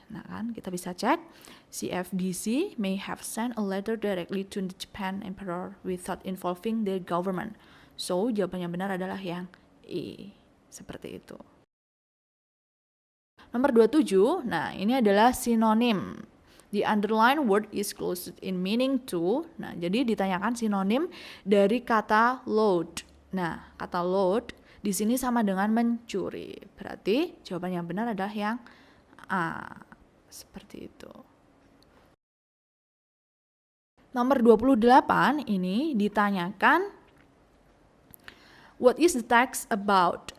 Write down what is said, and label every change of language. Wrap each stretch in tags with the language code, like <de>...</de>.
<id>Nah kan, kita bisa cek,</id> <en>CFDC may have sent a letter directly to the Japan Emperor without involving the government.</en> <id>So, jawaban yang benar adalah yang E. Seperti itu. Nomor 27, nah ini adalah sinonim.</id> <en>The underlined word is close in meaning to.</en> <id>Nah, jadi ditanyakan sinonim dari kata load. Nah, kata load di sini sama dengan mencuri. Berarti jawaban yang benar adalah yang A. Seperti itu. Nomor 28 ini ditanyakan</id> <en>what is the text about?</en>